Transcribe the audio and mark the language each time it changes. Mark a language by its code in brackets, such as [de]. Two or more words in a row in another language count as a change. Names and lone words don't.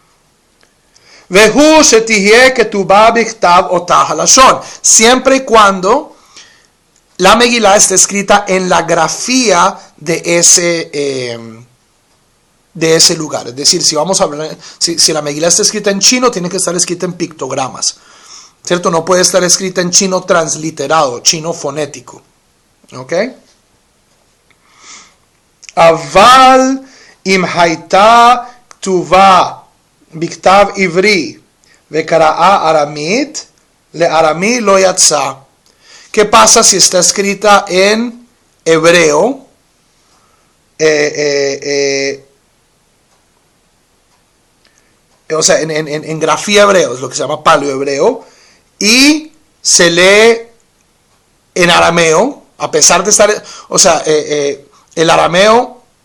[es] Siempre y cuando la Megilá esté escrita en la grafía de ese lugar. Es decir, si vamos a hablar, si la Megilá está escrita en chino, tiene que estar escrita en pictogramas, ¿cierto? No puede estar escrita en chino transliterado, chino fonético. [he] ¿Ok? אבל אם הייתה כתובה בכתב עברי וקראה ארמית לארמי לא יצא. [es] ¿Qué pasa si está escrita en hebreo? O sea, en grafía hebreo, es lo que se llama paleohebreo, y se lee en arameo, a pesar de estar, o sea, el arameo,